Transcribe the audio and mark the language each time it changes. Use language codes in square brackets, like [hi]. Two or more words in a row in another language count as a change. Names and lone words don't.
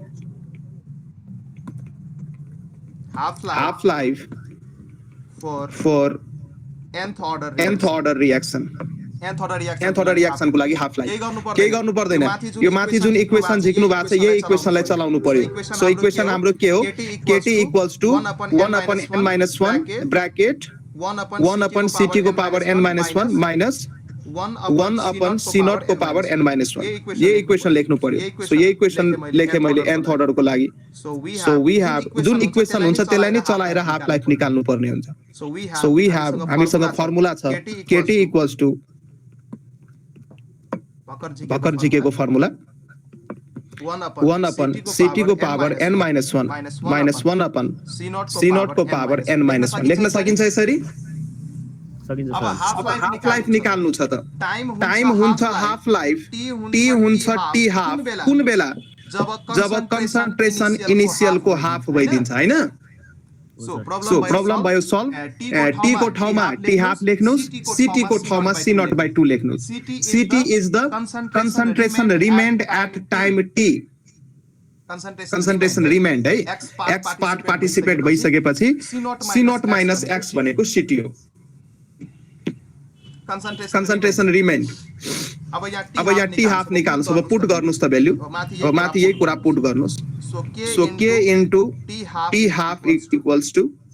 [en] half life for nth order reaction nth order [ne] रियाक्सनको लागि [en] half life [ne] केही गर्नु पर्दैन यो माथि जुन इक्वेसन झिक्नु भएको छ यही इक्वेसनलाई चलाउनु पर्यो सो इक्वेसन हाम्रो के हो [en] kt equals to 1/n-1 bracket 1/ct [ne] को [en] power n-1 minus 1/c0 [ne] को [en] power n-1 [ne] ये इक्वेसन लेख्नु पर्यो सो ये इक्वेसन लेखे मैले [en] nth order [ne] को लागि [en] so we have [ne] जुन इक्वेसन हुन्छ त्यसलाई नै चलाएर हाफ लाइफ निकाल्नु पर्ने हुन्छ [en] so we have [ne] हामीसँग फर्मुला छ [en] kt equals to [ne] भर्खर झिकेको फर्मुला 1/ct को [en] power n-1 minus 1/c0 [ne] को [en] power n-1 [ne] लेख्न सकिन्छ यसरी अब [en] half life [ne] निकाल्नु छ त टाइम हुन्छ [en] half life t [ne] हुन्छ [en] t half [ne] कुन बेला जब कन्सन्ट्रेसन इनिशियल को हाफ भइदिन्छ हैन सो प्रब्लम भयो सल्भ t को ठाउँमा [en] t half [ne] लेख्नुस् ct को ठाउँमा c0/2 लेख्नुस् [en] ct is the concentration remained at time t concentration remained [ne] है x [en] part participate [ne] भइसकेपछि [en] c0 minus x [ne] भनेको ct हो [en] concentration remained [ne] अब यहाँ [en] t half [ne] निकाल्नुस् अब पुट गर्नुस् त भ्यालु अब माथि यही कुरा पुट गर्नुस् [en] so k into t half equals to